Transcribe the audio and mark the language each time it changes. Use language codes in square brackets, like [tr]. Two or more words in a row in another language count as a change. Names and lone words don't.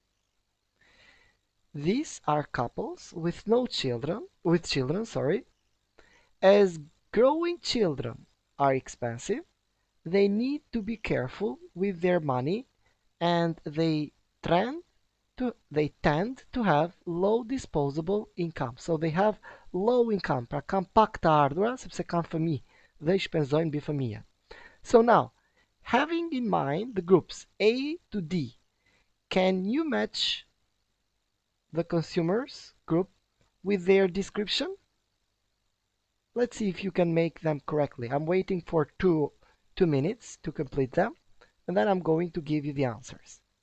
[en] These are couples with children, As growing children are expensive, they need to be careful with their money and they tend to have low disposable income. So they have low income, [sq] pra kanë pak të ardhura sepse kanë fëmijë dhe I shpenzojnë mbi fëmijë. [en] So now, having in mind the groups A to D, can you match the consumers group with their description? Let's see if you can make them correctly. I'm waiting for two minutes to complete them, and then I'm going to give you the answers.